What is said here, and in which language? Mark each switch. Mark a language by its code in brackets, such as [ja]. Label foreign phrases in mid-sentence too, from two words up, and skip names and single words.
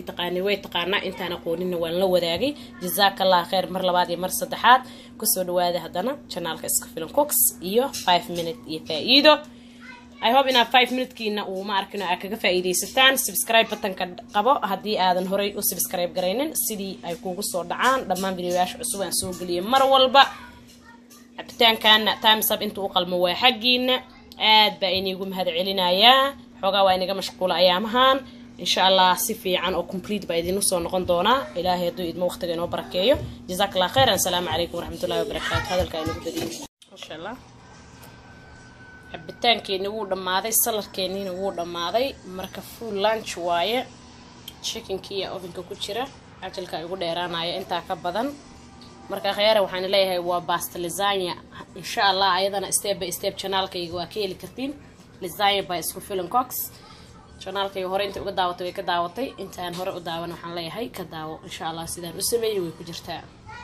[so] taqaanay way taqaanaa intaan aqoonina waan la wadaagay [ar] جزاك الله خير [so] mar labaad iyo mar saddexaad ku soo dhawaada hadana channelka Iska Filan Cooks iyo 5 minute iyo faa'iido [en] I hope [so] ina 5 minute kiina uu ma arkino aad kaga faa'iideysataan [en] subscribe button-ka [so] qabo hadii aadan horay u subscribe gareynin sidii ay kuugu soo dhacaan dhammaan videoyaasha cusub aan soo geliyo mar walba cabitaankan [en] times up [so] intuu u qalmo waa xaqiina aad baa inigu mahad celinayaa xogaa waa inaga mashquul ayaamahan [ar] إن شاء الله [so] si fiican oo complete baa idin soo noqon doona ilaahay haduu idmo waqtiga inoo barakeeyo [ar] جزاك الله خيرا السلام عليكم ورحمة الله وبركاته [so] hadalka inagu badiyay [ar] إن شاء الله [so] cabitaankeeni wuu dhamaaday salarkeeniina wuu dhamaaday marka [en] full lunch [so] waaye chickenki iyo ovenka ku jira ajalka ugu dheeraanaya inta ka badan marka khayra waxaan leeyahay waa [en] pasta lasagna [ar] إن شاء الله [so] ayadana [en] step by step [so] channelkayga waa ka heli kartiin lasagna by Iska Filan Cooks channelkayga hore inta uga daawatay way ka daawatay intaan hore u daawan waxaan leeyahay ka daawo [ar] إن شاء الله [so] sidaan u sameeyay way ku jirtaa